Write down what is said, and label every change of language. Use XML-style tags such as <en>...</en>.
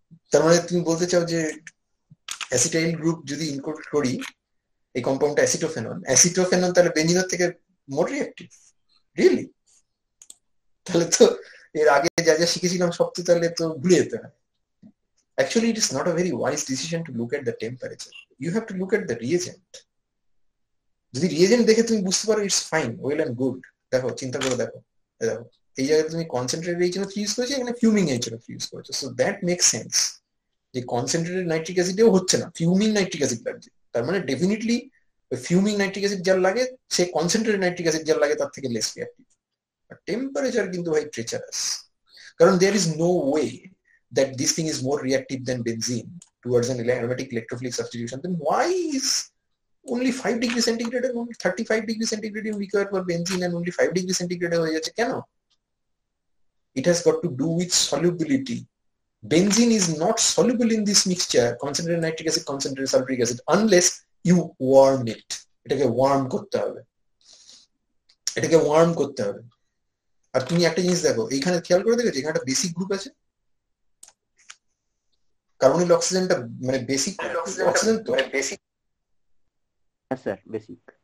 <bn>তার মানে তুমি বলতে চাও যে অ্যাসিটাইল গ্রুপ যদি ইনক্লুড করি এই কম্পাউন্ডটা অ্যাসিটোফেনন, তাহলে বেঞ্জিনের থেকে মোর রিঅ্যাক্টিভ? রিয়েলি? তাহলে তো এর আগে যা যা শিখেছিলাম সব তো তাহলে তো ভুলে যেতে হয়।</bn> <en>Actually, it is not a very wise decision to look at the temperature. You have to look at the reagent.</en> <bn>যদি রিয়েজেন্ট দেখে তুমি বুঝতে পারো</bn> <en>it's fine, well and good,</en> <bn>দেখো চিন্তা করে দেখো, দেখো এই জায়গায় তুমি কনসেন্ট্রেটেড এইচএনও ইউজ করেছো, এখানে ফিউমিং এইচএনও ইউজ করেছো,</bn> <en>so that make sense</en> <bn>যে কনসেন্ট্রেটেড নাইট্রিক অ্যাসিডেও হচ্ছে না, ফিউমিং নাইট্রিক অ্যাসিড লাগছে। তার মানে ডেফিনেটলি ফিউমিং নাইট্রিক অ্যাসিড যার লাগে সে কনসেন্ট্রেটেড নাইট্রিক অ্যাসিড যার লাগে তার থেকে লেস রিঅ্যাক্টিভ। টেম্পারেচার কিন্তু ভাই ট্রেচারাস, কারণ</bn> <en>there is no way that this thing is more reactive than benzene towards an aromatic electrophilic substitution, then why is only 5 degrees centigrade and only 35 degrees centigrade required for benzene and only 5 degrees centigrade</en> <bn>হয়ে যাচ্ছে কেন?</bn> <en>It has got to do with solubility. Benzene is not soluble in this mixture, concentrated nitric acid, concentrated sulfuric acid, unless you warm it.</en> <bn>এটাকে worm করতে হবে, এটাকে worm করতে হবে। আর তুমি একটা জিনিস দেখো, এইখানে খেয়াল করে দেখেছো এখানে একটা বেসিক গ্রুপ আছে, কার্বনিল অক্সিজেনটা মানে বেসিক অক্সিজেন তো, বেসিক। হ্যাঁ স্যার, বেসিক।</bn>